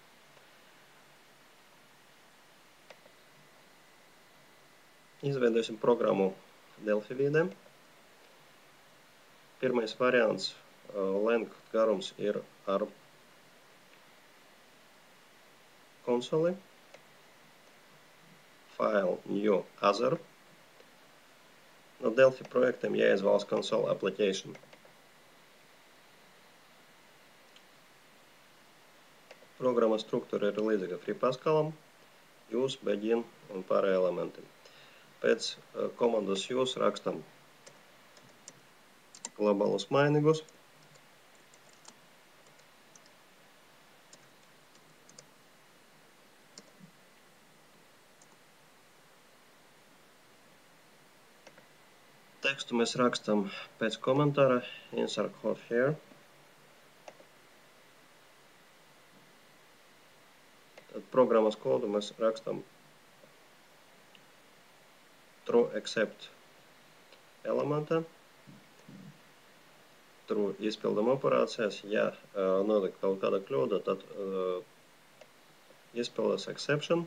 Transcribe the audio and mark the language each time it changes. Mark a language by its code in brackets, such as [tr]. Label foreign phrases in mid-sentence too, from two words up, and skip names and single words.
[lv] Izveidosim programmu Delphi vīdē. Pirmais variants length garums ir ar konsoli. [en] File new other. [lv] No Delphi projektiem jāizvēlas [en] console application. [lv] Programmas struktūra ir līdzīga FreePascalam, use, begin un pārējie elementi. Pēc komandas use rakstam globālus mainīgus. Tekstu mēs rakstam pēc komentāra [en] insert code here. [lv] Tad programmas kodu mēs rakstam [en] true except [lv] elementā. True izpildam operācijas. Ja notiek kaut kāda kļūda, tad izpildas exception.